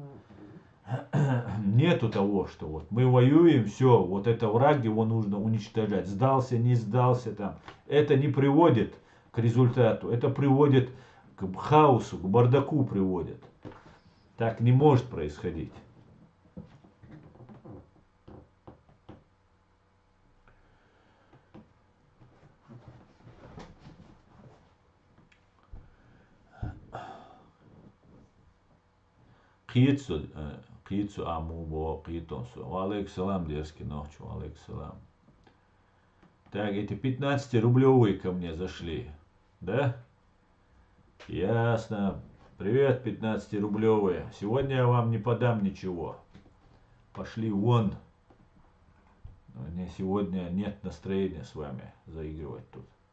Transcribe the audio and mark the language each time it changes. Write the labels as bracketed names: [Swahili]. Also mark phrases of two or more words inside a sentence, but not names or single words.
[Russian] Нету того, что вот мы воюем, все, вот это враг, его нужно уничтожать. Сдался, не сдался там. Это не приводит к результату, это приводит к хаосу, к бардаку приводит. Так не может происходить. Кицу аму бо китонсу. [Arabic] عليك سلام, [Russian] дерзкий ночью, [Arabic] عليك سلام. [Russian] Так, эти 15-рублевые ко мне зашли. Да? Ясно. Привет, 15-рублевые. Сегодня я вам не подам ничего. Пошли вон. Мне сегодня нет настроения с вами заигрывать тут.